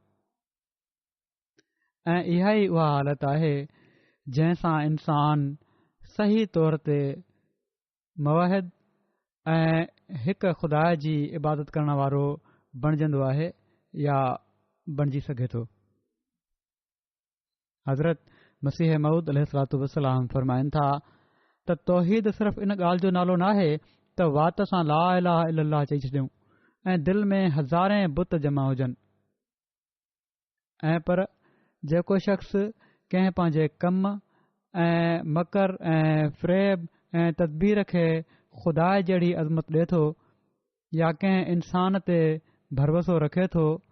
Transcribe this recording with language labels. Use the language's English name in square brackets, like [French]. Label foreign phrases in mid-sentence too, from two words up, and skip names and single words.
[Sindhi] ऐं इहा ई उहा हालत आहे जंहिंसां इंसान सही तौर ते मुवाहिद ऐं हिकु ख़ुदा जी इबादत करण वारो बणजंदो आहे या बणिजी सघे थो। हज़रत मसीह मऊद [Arabic] عليه الصلاة والسلام [Sindhi] फरमाइनि था त तौहीद सिर्फ़ इन ॻाल्हि जो नालो न आहे त वात सां [Arabic] لا إله إلا الله [Sindhi] चई छॾियूं ऐं दिलि में हज़ारे बुत जमा हुजनि। ऐं पर जेको शख़्स कंहिं पंहिंजे कम ऐं मकर ऐं फ़रेब ऐं तदबीर खे ख़ुदा जहिड़ी अज़मत ॾिए थो या कंहिं इंसान ते भरवसो रखे थो